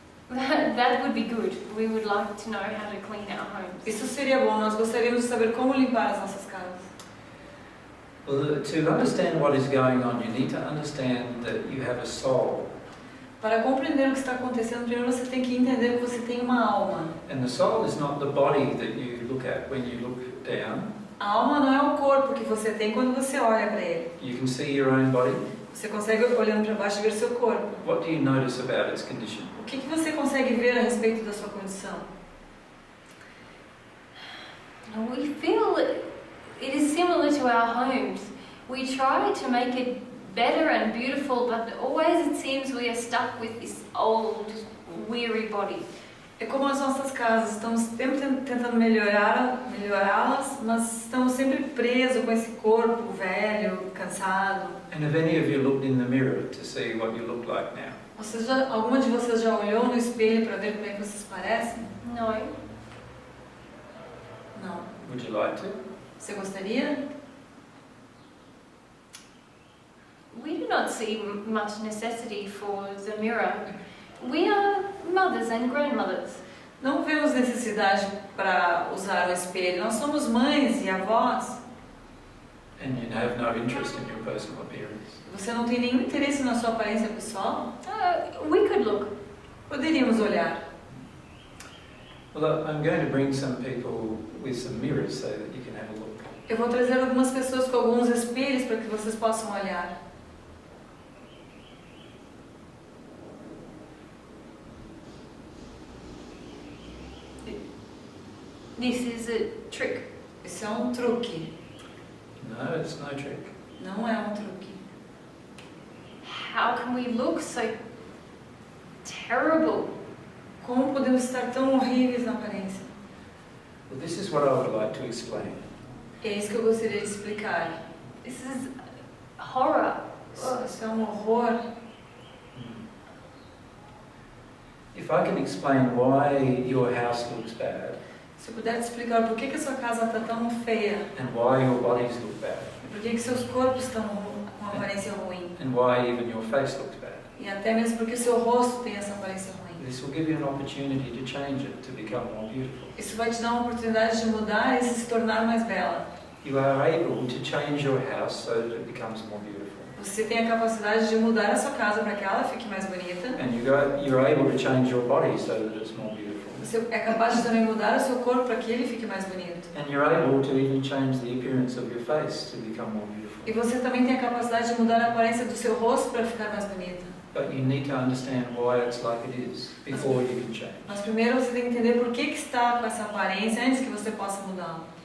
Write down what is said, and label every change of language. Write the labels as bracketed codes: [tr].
[en] That would be good. We would like to know how to clean our homes. [pt] Isso seria bom, nós gostaríamos de saber como limpar as nossas casas. [en] Well, to understand what is going on, you need to understand that you have a soul. [pt] Para compreender o que está acontecendo, primeiro você tem que entender que você tem uma alma. [en] And the soul is not the body that you look at when you look down. [pt] A alma não é o corpo que você tem quando você olha para ele. [en] You can see your own body. [pt] Você consegue, olhando para baixo, ver seu corpo. [en] What do you notice about its condition? [pt] O que você consegue ver a respeito da sua condição? [en] We feel it is similar to our homes. We try to make it better and beautiful, but always it seems we are stuck with this old, weary body. [pt] É como as nossas casas, estamos sempre tentando melhorá-las, mas estamos sempre presos com esse corpo velho, cansado. [en] And have any of you looked in the mirror to see what you look like now? [pt] Alguma de vocês já olhou no espelho para ver como é que vocês parecem? [en] No. [pt] Não. [en] Would you like to? [pt] Você gostaria? [en] We do not see much necessity for the mirror. We are mothers and grandmothers. [pt] Não vemos necessidade para usar o espelho. Nós somos mães e avós. [en] And you have no interest in your personal appearance. [pt] Você não tem nenhum interesse na sua aparência pessoal? [en] We could look. [pt] Poderíamos olhar. [en] Well, I'm going to bring some people with some mirrors so that you can have a look. [pt] Eu vou trazer algumas pessoas com alguns espelhos para que vocês possam olhar. [en] This is a trick. [pt] Isso é um truque. [en] No, it's no trick. [pt] Não é um truque. [en] How can we look so terrible? [pt] Como podemos estar tão horríveis na aparência? [en] Well, this is what I would like to explain. [pt] É isso que eu gostaria de explicar. [en] This is horror. [pt] Isso é um horror. [en] If I can explain why your house looks bad [pt] Se eu puder te explicar por que a sua casa está tão feia, [en] and why your bodies look bad [pt] por que seus corpos estão com uma aparência ruim, [en] and why even your face looks bad, [pt] e até mesmo porque o seu rosto tem essa aparência ruim. [en] this will give you an opportunity to change it to become more beautiful. [pt] Isso vai te dar uma oportunidade de mudar e se tornar mais bela. [en] You are able to change your house so that it becomes more beautiful. [pt] Você tem a capacidade de mudar a sua casa para que ela fique mais bonita. [en] And you're able to change your body so that it's more beautiful. [pt] Você é capaz de também mudar o seu corpo para que ele fique mais bonito. [en] And you're able to even change the appearance of your face to become more beautiful. [pt] E você também tem a capacidade de mudar a aparência do seu rosto para ficar mais bonita. [en] But you need to understand why it's like it is before you can change. [pt] Mas primeiro você tem que entender por que está com essa aparência antes que você possa mudá-la.